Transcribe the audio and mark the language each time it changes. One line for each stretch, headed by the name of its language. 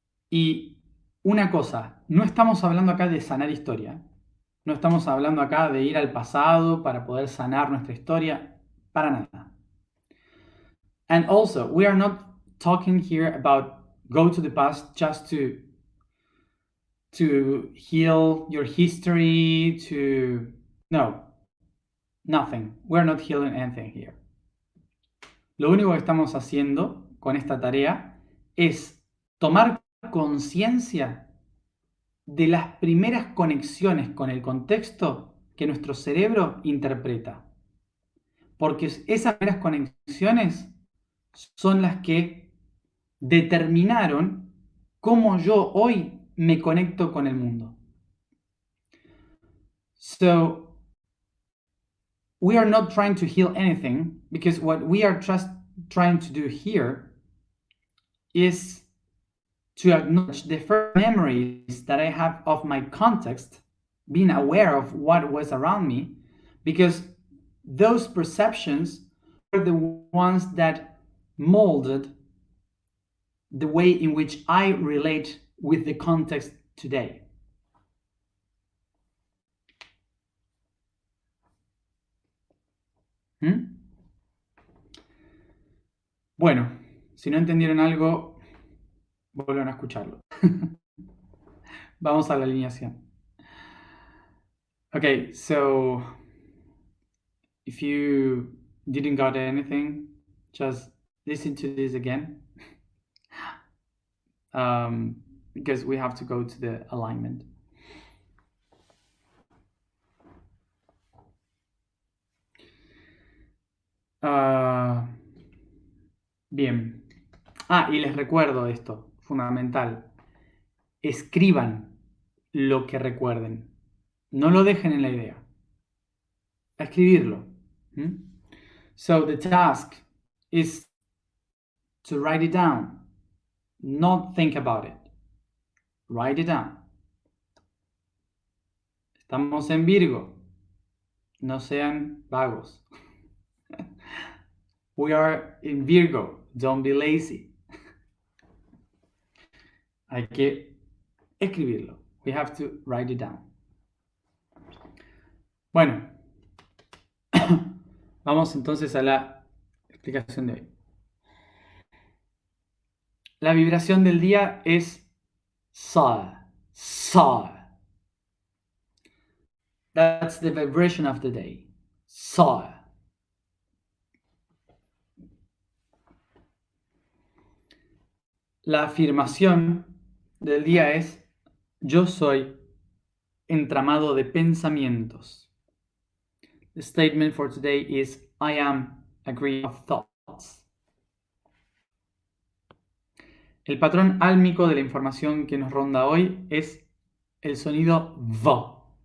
Spanish: Y una cosa, no estamos hablando acá de sanar historia, no estamos hablando acá de ir al pasado para poder sanar nuestra historia, para nada.
English: And also, we are not talking here about go to the past just to heal your history, no, nothing. We're not healing anything here.
Spanish: Lo único que estamos haciendo con esta tarea es tomar conciencia de las primeras conexiones con el contexto que nuestro cerebro interpreta. Porque esas primeras conexiones son las que determinaron cómo yo hoy me conecto con el mundo.
English: So, we are not trying to heal anything, because what we are just trying to do here is to acknowledge the first memories that I have of my context, being aware of what was around me, because those perceptions are the ones that molded the way in which I relate with the context today.
Spanish: Bueno, si no entendieron algo, vuelvan a escucharlo. Vamos a la alineación.
English: Okay, so if you didn't got anything, just listen to this again. Because we have to go to the alignment.
Spanish: Bien. Y les recuerdo esto, fundamental. Escriban lo que recuerden. No lo dejen en la idea. A escribirlo.
English: So the task is to write it down. Not think about it. Write it down.
Spanish: Estamos en Virgo. No sean vagos.
English: We are in Virgo. Don't be lazy.
Spanish: Hay que escribirlo.
English: We have to write it down.
Spanish: Bueno, vamos entonces a la explicación de hoy. La vibración del día es SSae. SSae.
English: That's the vibration of the day. SSae.
Spanish: La afirmación del día es: yo soy entramado de pensamientos.
English: The statement for today is: I am a grid of thoughts.
Spanish: El patrón álmico de la información que nos ronda hoy es el sonido V.